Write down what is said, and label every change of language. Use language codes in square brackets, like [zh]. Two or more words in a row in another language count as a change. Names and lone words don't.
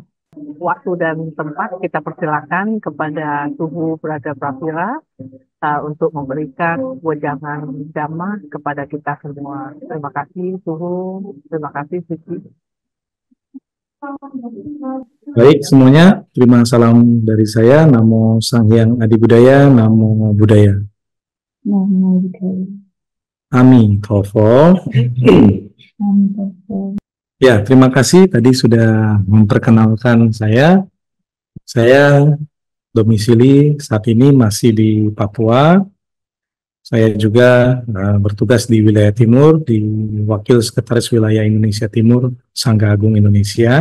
[id] Waktu dan tempat kita persilakan kepada Suhu Badra Prawira untuk memberikan wejangan dhamma kepada kita semua. Terima kasih Suhu, terima kasih Siti. Baik semuanya, terima salam dari saya. [pi] Namo Sang Hyang Adi Budaya, Namo Buddhaya. Namo Buddhaya. [id] Amin. Tofo. Ya, terima kasih tadi sudah memperkenalkan saya. Saya domisili saat ini masih di Papua. Saya juga bertugas di wilayah timur, di Wakil Sekretaris Wilayah Indonesia Timur, Sangga Agung Indonesia.